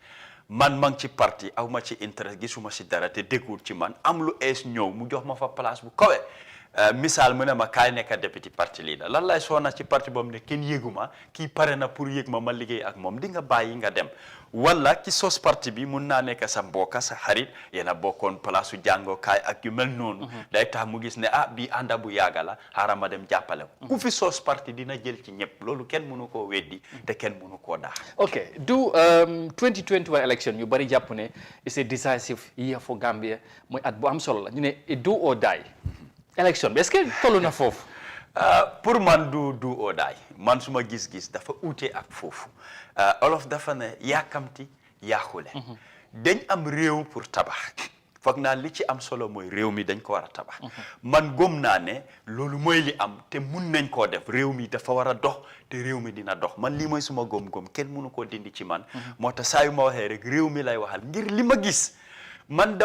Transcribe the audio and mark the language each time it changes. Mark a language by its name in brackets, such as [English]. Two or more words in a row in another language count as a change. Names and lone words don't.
[Wolof] man maa ngi ci parti aw ma ci intérêt gisuma si dara te déggul ci man am lu ees ñëw mu jox ma fa place bu kawe misaal mu ne ma kaay nekk député parti leader lan lay soona ci parti boobu ne kenn yëguma kii pare na pour yëg ma liggéey ak moom di nga bàyyi nga dem wala ki sos parti bi mun naa nekk sa mbokka sa xarit yéen a bokkoon place su jàngookaay ak yu mel noonu day tax mu gis ne bii ànda bu yàgga la xaaral ma dem jàppale ko ku fi sos parti dina jël ci ñëpp loolu kenn mënu koo weddi te kenn mënu koo daax ok du 2021 election ñu bari jàpp ne [English] it's a decisive year for Gambia [Wolof] mooy at bu am solo la ñu ne [English] do or die election [Wolof] bi [French] est-ce que [Wolof] tollu na foofu pour man [English] du or die [Wolof] man suma gis-gis dafa uute ak foofu olof dafa ne yàkkamti yaaxule dañ am réew pour tabax foog naa li ci am solo mooy réew mi dañ ko war a tabax man gëm naa ne loolu mooy li am te mun nañ koo def réew mi dafa war a dox te réew mi dina dox man lii mooy suma gëm-gëm kenn mënu koo dindi ci man moo tax saa yu ma waxee rek réew mi lay waxal ngir li ma gis man